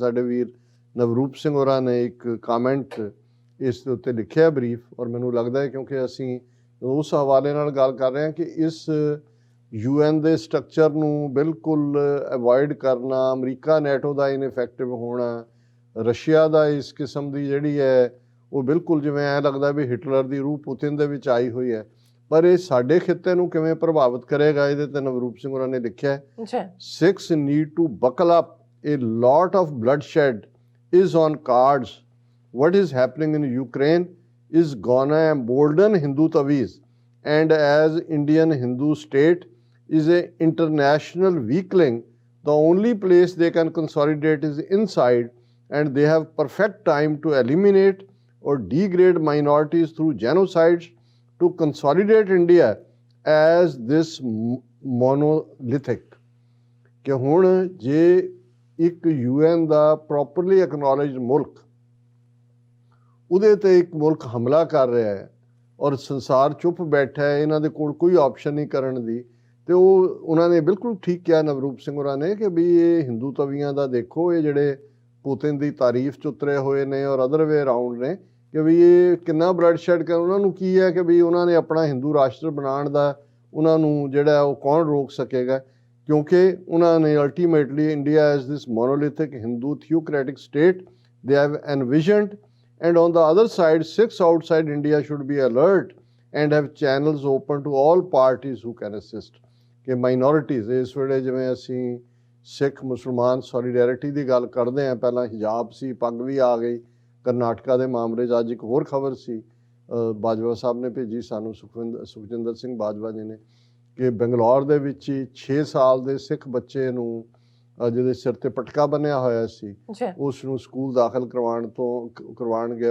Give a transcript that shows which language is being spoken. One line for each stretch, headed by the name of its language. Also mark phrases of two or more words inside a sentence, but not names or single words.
Punjabi: ਸਾਡੇ ਵੀਰ ਨਵਰੂਪ ਸਿੰਘ ਹੋਰਾਂ ਨੇ ਇੱਕ ਕਾਮੈਂਟ ਇਸ ਦੇ ਉੱਤੇ ਲਿਖਿਆ ਬਰੀਫ, ਔਰ ਮੈਨੂੰ ਲੱਗਦਾ ਹੈ ਕਿਉਂਕਿ ਅਸੀਂ ਉਸ ਹਵਾਲੇ ਨਾਲ ਗੱਲ ਕਰ ਰਹੇ ਹਾਂ ਕਿ ਇਸ UN ਦੇ ਸਟਰਕਚਰ ਨੂੰ ਬਿਲਕੁਲ ਅਵੋਇਡ ਕਰਨਾ, ਅਮਰੀਕਾ ਨੈਟੋ ਦਾ ਇਨਇਫੈਕਟਿਵ ਹੋਣਾ, ਰਸ਼ੀਆ ਦਾ ਇਸ ਕਿਸਮ ਦੀ ਜਿਹੜੀ ਹੈ ਉਹ ਬਿਲਕੁਲ ਜਿਵੇਂ ਐਂ ਲੱਗਦਾ ਵੀ ਹਿਟਲਰ ਦੀ ਰੂਹ ਪੁਤਿਨ ਦੇ ਵਿੱਚ ਆਈ ਹੋਈ ਹੈ। ਪਰ ਇਹ ਸਾਡੇ ਖਿੱਤੇ ਨੂੰ ਕਿਵੇਂ ਪ੍ਰਭਾਵਿਤ ਕਰੇਗਾ, ਇਹਦੇ ਤੇ ਨਵਰੂਪ ਸਿੰਘ ਹੋਰਾਂ ਨੇ ਲਿਖਿਆ ਹੈ
English: Sikhs need to buckle up, a lot of bloodshed is on cards, what is happening in Ukraine is gonna embolden Hindu Tavis, and as Indian Hindu state is a international weakling, the only place they can consolidate is inside, and they have perfect time to eliminate or degrade minorities through genocides to consolidate India as this monolithic।
Punjabi: ਕਿ ਹੁਣ ਜੇ ਇੱਕ UN ਦਾ
English: properly acknowledged
Punjabi: ਮੁਲਕ ਉਹਦੇ 'ਤੇ ਇੱਕ ਮੁਲਕ ਹਮਲਾ ਕਰ ਰਿਹਾ ਹੈ ਔਰ ਸੰਸਾਰ ਚੁੱਪ ਬੈਠਾ ਹੈ, ਇਹਨਾਂ ਦੇ ਕੋਲ ਕੋਈ ਆਪਸ਼ਨ ਨਹੀਂ ਕਰਨ ਦੀ, ਤੇ ਉਹਨਾਂ ਨੇ ਬਿਲਕੁਲ ਠੀਕ ਕਿਹਾ ਨਵਰੂਪ ਸਿੰਘ ਹੋਰਾਂ ਨੇ ਕਿ ਵੀ ਇਹ ਹਿੰਦੂ ਤਵੀਆਂ ਦਾ ਦੇਖੋ, ਇਹ ਜਿਹੜੇ ਪੁਤਿਨ ਦੀ ਤਾਰੀਫ 'ਚ ਉਤਰੇ ਹੋਏ ਨੇ ਔਰ
English: other way around
Punjabi: ਨੇ ਕਿ ਵੀ ਇਹ ਕਿੰਨਾ
English: blood shed
Punjabi: ਕਰ, ਉਹਨਾਂ ਨੂੰ ਕੀ ਹੈ ਕਿ ਵੀ ਉਹਨਾਂ ਨੇ ਆਪਣਾ ਹਿੰਦੂ ਰਾਸ਼ਟਰ ਬਣਾਉਣ ਦਾ ਉਹਨਾਂ ਨੂੰ ਜਿਹੜਾ ਉਹ ਕੌਣ ਰੋਕ ਸਕੇਗਾ, ਕਿਉਂਕਿ ਉਹਨਾਂ ਨੇ
English: ultimately India as this monolithic Hindu theocratic state they have envisioned. And on the other side, Sikhs outside India should be alert and have channels open to all parties who can assist।
Punjabi: कि minorities ਇਸ ਵੇਲੇ ਜਿਵੇਂ ਅਸੀਂ ਸਿੱਖ ਮੁਸਲਮਾਨ ਸੋਲੀਡੈਰਿਟੀ ਦੀ ਗੱਲ ਕਰਦੇ ਹਾਂ, ਪਹਿਲਾਂ ਹਿਜਾਬ ਸੀ, ਪੱਗ ਵੀ ਆ ਗਈ, ਕਰਨਾਟਕਾ ਦੇ ਮਾਮਲੇ 'ਚ ਅੱਜ ਇੱਕ ਹੋਰ ਖਬਰ ਸੀ ਬਾਜਵਾ ਸਾਹਿਬ ਨੇ ਭੇਜੀ ਸਾਨੂੰ, ਸੁਖਜਿੰਦਰ ਸਿੰਘ ਬਾਜਵਾ ਜੀ ਨੇ, ਕਿ ਬੰਗਲੌਰ ਦੇ ਵਿੱਚ ਹੀ 6 ਸਾਲ ਦੇ ਸਿੱਖ ਬੱਚੇ ਨੂੰ ਜਿਹਦੇ ਸਿਰ ਤੇ ਪਟਕਾ ਬੰਨਿਆ ਹੋਇਆ ਸੀ, ਉਸ ਨੂੰ ਸਕੂਲ ਦਾਖਲ ਕਰਵਾਉਣ ਗਏ।